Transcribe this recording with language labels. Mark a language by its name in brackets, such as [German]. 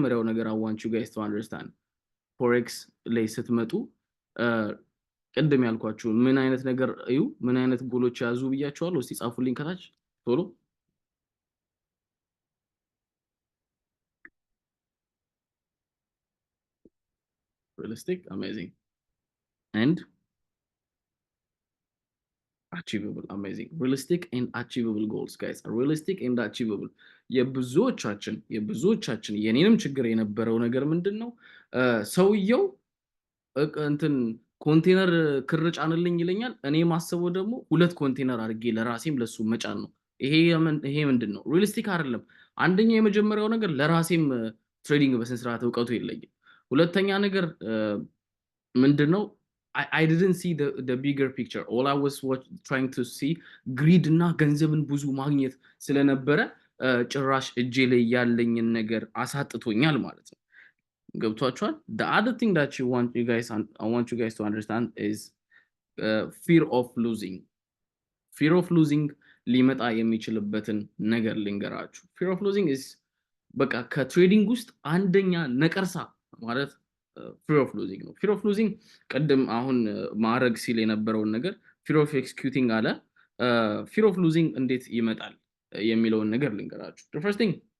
[Amharic] ነገር [English] I want you guys to understand [Amharic] ፎሬክስ ላይ ስትመጡ ቅድም ያልኳችሁ ምን አይነት ነገር እዩ፣ ምን አይነት ጎሎች ያዙ ብያችኋለሁ። እስቲ ጻፉልኝ ከታች ቶሎ። [English] realistic, amazing, and achievable. Amazing. Realistic and achievable goals guys. Realistic and achievable. [Amharic] የብዙዎቻችን የኔንም ችግር የነበረው ነገር ምንድነው? ሰውየው እንትን ኮንቴነር ክር ጫንልኝ ይለኛል። እኔ ማሰበው ደግሞ ሁለት ኮንቴነር አድርጌ ለራሴም ለሱ መጫን ነው። ይሄ ምንድነው? ሪሊስቲክ አይደለም። አንደኛ የመጀመሪያው ነገር ለራሴም ትሬዲንግ በስነ ስርዓት እውቀቱ የለኝም። ሁለተኛ ነገር ምንድነው? [English] I didn't see the bigger picture. All I was trying to see greed [Amharic] እና ገንዘብን ብዙ ማግኘት ስለነበረ ጭራሽ እጄ ላይ ያለኝን ነገር አሳጥቶኛል ማለት ነው። ገብቷችኋል? [English] The other thing that I want you guys to understand is fear of losing. Fear of losing [Amharic] ሊመጣ የሚችልበትን ነገር ልንገራችሁ። [English] Fear of losing is [Amharic] በቃ ከትሬዲንግ ውስጥ አንደኛ ነቀርሳ ማለት ፊር ኦፍ ሉዚንግ ነው። ፊር ኦፍ ሉዚንግ ቀደም አሁን ማድረግ ሲል የነበረውን ነገር ፊር ኦፍ ኤክስኪዩቲንግ አለ። ፊር ኦፍ ሉዚንግ እንዴት ይመጣል የሚለውን ነገር ልንገራችሁ። [English] ፈርስት ቲንግ